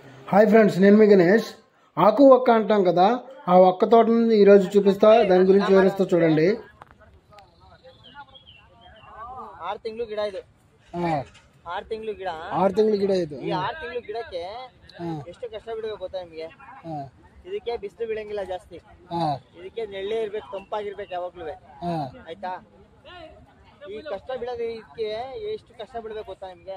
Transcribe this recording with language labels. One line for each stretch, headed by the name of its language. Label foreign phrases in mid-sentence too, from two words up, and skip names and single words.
English: hi friends,
Telugu: నేను మీ గణేష్. ఆకు ఒక్క అంటాం కదా, ఆ ఒక్క తోటని ఈరోజు చూపిస్తా, దాని గురించి వివరిస్తా చూడండి.
Kannada: 6 ತಿಂಗಳು ಗಿಡ ಇದು. 6 ತಿಂಗಳು ಗಿಡ. 6 ತಿಂಗಳು ಗಿಡ ಇದು. ಈ 6 ತಿಂಗಳು ಗಿಡಕ್ಕೆ ಎಷ್ಟು ಕಷ್ಟ ಬಿಡಬೇಕು ಗೊತ್ತಾ ನಿಮಗೆ? ಇದಕ್ಕೆ ಬಿಸಿಲು ಬೀಳಂಗಿಲ್ಲ ಜಾಸ್ತಿ. ಇದಕ್ಕೆ ನೆಳ್ಳೆ ಇರ್ಬೇಕು, ತಂಪಾಗಿರ್ಬೇಕು ಯಾವಾಗ್ಲೂ. ಆಯ್ತಾ? ಈ ಕಷ್ಟ ಬಿಡೋದಕ್ಕೆ ಎಷ್ಟು ಕಷ್ಟ ಬಿಡ್ಬೇಕು ಗೊತ್ತಾ ನಿಮ್ಗೆ?